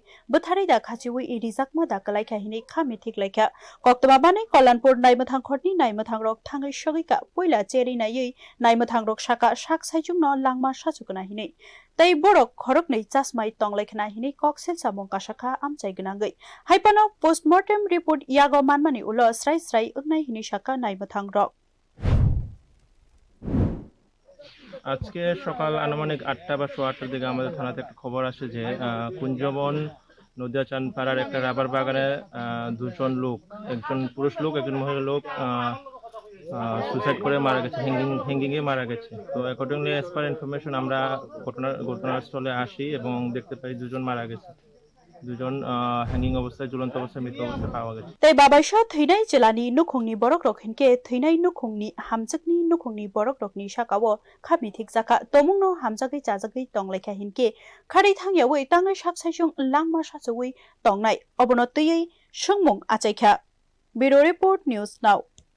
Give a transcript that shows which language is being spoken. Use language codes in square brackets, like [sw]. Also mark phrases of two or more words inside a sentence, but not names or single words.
[trp] butharida khachiwi rizakma dakalaika hini khami thiklaika koktoma bani Kalyanpur naimathang khorni naimathang rok thangai sogika poila cheri nai naimathang rok saka sak saijungno langma sachukna hini tei borok khoroknei chasmai tonglaikna hini koksel samong kasaka amchai gnangai haipano [en] postmortem report [trp] yago manmani ulo srai srai ugnai hini saka naimathang rok [bn] আজকে সকাল আনুমানিক 8টা বা 8:30টার দিকে আমাদের থানাতে একটা খবর আসে যে কুঞ্জবন নদিয়া চানপাড়ার একটা রাবার বাগানে দুজন লোক একজন পুরুষ লোক একজন মহিলা লোক সুসাইড করে মারা গেছে হ্যাঙ্গিং এ মারা গেছে তো [en] accordingly as per information [bn] আমরা ঘটনাস্থলে আসি এবং দেখতে পাই দুজন মারা গেছে দুজন হ্যাঙ্গিং অবস্থায় ঝুলন্ত অবস্থায় মৃত অবস্থায় পাওয়া গেছে [trp] tei babaisha theinai jelani nukhungni borok rok hinke theinai nukhungni hamjwkni nukhungni borok rokni sakao khami thikjaka tomungno hamjagai chajagai tonglaikha hinke khari thangyawi tangai saksaisung langma sachawi tongnai obono tei sungmung achaikha Bureau Report News Now